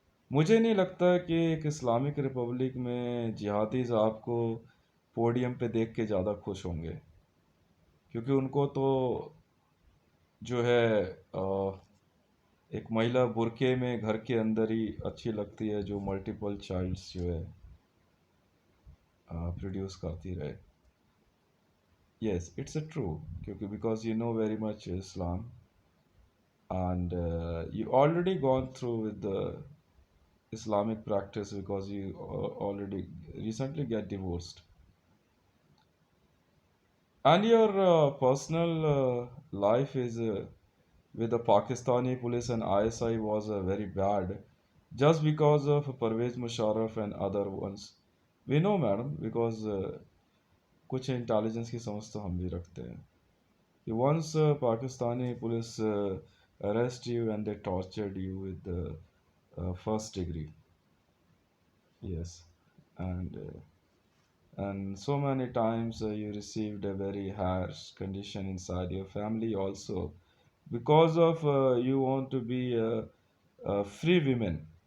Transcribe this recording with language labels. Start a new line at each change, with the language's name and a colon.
Hindi: मुझे नहीं लगता कि एक इस्लामिक रिपब्लिक में जिहादीज आपको पोडियम पे देख के ज़्यादा खुश होंगे, क्योंकि उनको तो जो है एक महिला बुर्के में घर के अंदर ही अच्छी लगती है, जो मल्टीपल चाइल्ड्स जो है प्रोड्यूस करती रहे।
English: yes, it's a true,
Hindi: क्योंकि
English: Because you know very much Islam and you already gone through with the Islamic practice because you already recently get divorced, and your personal life is with the Pakistani police and ISI was very bad, just because of Parvez Musharraf and other ones. We know, madam, because
Hindi: कुछ intelligence की समझ तो हम भी रखते हैं.
English: Once Pakistani police arrest you and they tortured you with the first degree. Yes, and so many times you received a very harsh condition inside your family also because of you want to be a free women.